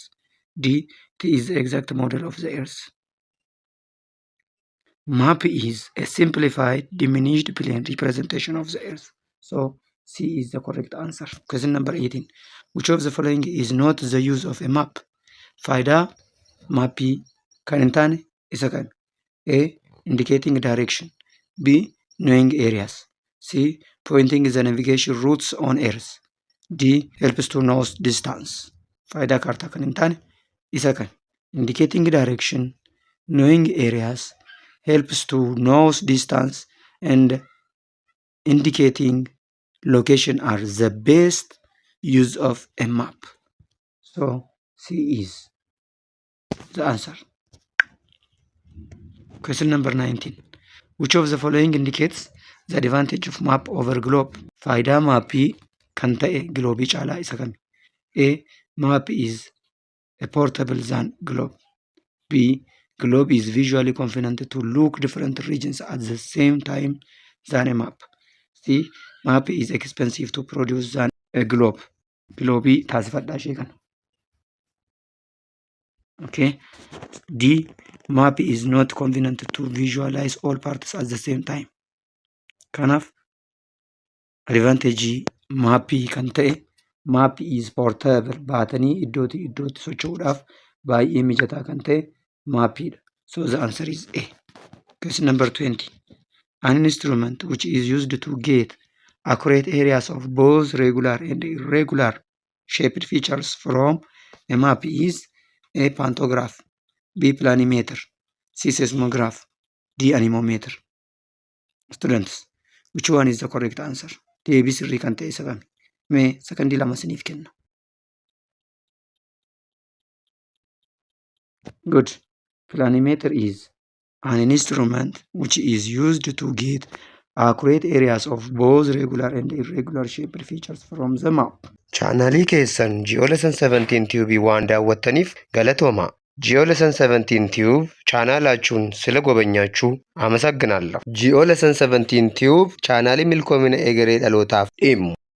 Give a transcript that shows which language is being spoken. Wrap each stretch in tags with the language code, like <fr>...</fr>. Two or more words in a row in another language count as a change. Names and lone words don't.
<en>D. It is the exact model of the Earth. Map is a simplified diminished plane representation of the Earth. So C is the correct answer. Question number 18. Which of the following is not the use of a map?</en> <om>Faayidaa maappii kan hin taane isa kan?</om> <en>A. Indicating direction. B. Knowing areas. C. Pointing the navigation routes on Earth. D. Helps to know distance.</en> <om>Faayidaa kaartaa kan hin taane isa kan?</om> <en>Indicating direction, knowing areas, helps to know distance, and indicating location are the best use of a map. So C is the answer. Question number 19. Which of the following indicates the advantage of map over globe?</en> <om>Faayidaa maappii kan ta'e gloobii caalaa isa kami?</om> <en>A. Map is a portable than globe. B. Globe is visually convenient to look different regions at the same time than a map. C. Map is expensive to produce than a globe.</en> <om>Globe taasifadhaa ishee kana.</om> <en>Okay. D. Map is not convenient to visualize all parts at the same time.</en> <om>Kanaaf advantage maappii kan ta'e</om> <en>map is portable</en> <om>baatanii iddootti socho'uudhaaf baay'ee mijataa kan ta'e maappiidha.</om> <en>So the answer is A. Question number 20. An instrument which is used to get accurate areas of both regular and irregular shaped features from a map is A. Pantograph. B. Planimeter. C. Seismograph. D. Anemometer. Students, which one is the correct answer?</en> <om>Deebii sirrii kan ta'e isa kami? Mee sakandii 2 isiniif kenna.</om> <en>Good. Planimeter is an instrument which is used to get accurate areas of both regular and irregular shaped features from the map.</en> <om>chaanalii keessan Geolesson 17 Tube waan daawwattaniif galatoomaa. Geolesson 17 Tube chaanaalachuun sila gobanyaachuu አመሰግናለሁ። Geolesson 17 Tube chaanaalii milkoomina egeree dhalootaaf dhimmu</om>